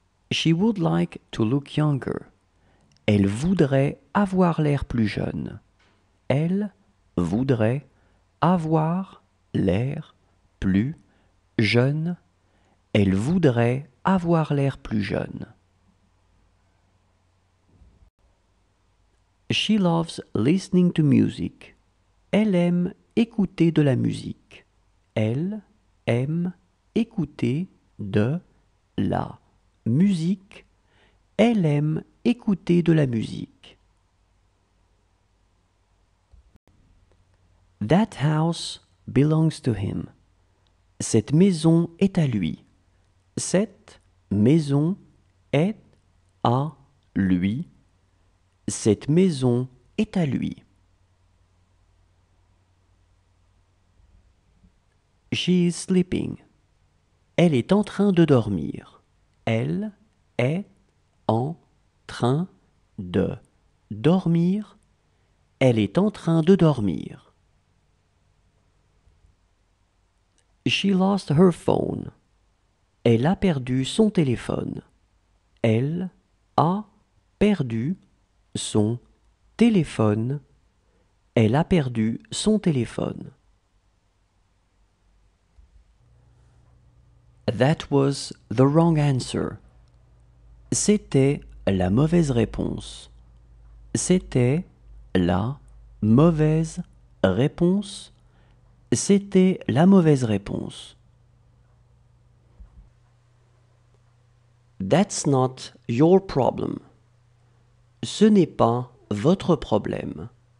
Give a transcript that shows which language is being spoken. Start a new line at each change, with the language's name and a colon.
English: She would like to look younger.
French: Elle voudrait avoir l'air plus jeune. Elle voudrait avoir l'air plus jeune. Elle voudrait avoir l'air plus jeune.
English: She loves listening to music.
French: Elle aime écouter de la musique. Elle aime écouter de la musique. Elle aime écouter de la musique.
English: That house belongs to him.
French: Cette maison est à lui. Cette maison est à lui. Cette maison est à lui.
English: She is sleeping.
French: Elle est en train de dormir. Elle est en train de dormir. Elle est en train de dormir.
English: She lost her phone.
French: Elle a perdu son téléphone. Elle a perdu son téléphone. Elle a perdu son téléphone.
English: That was the wrong answer.
French: C'était la mauvaise réponse. C'était la mauvaise réponse. C'était la mauvaise réponse.
English: That's not your problem.
French: Ce n'est pas votre problème.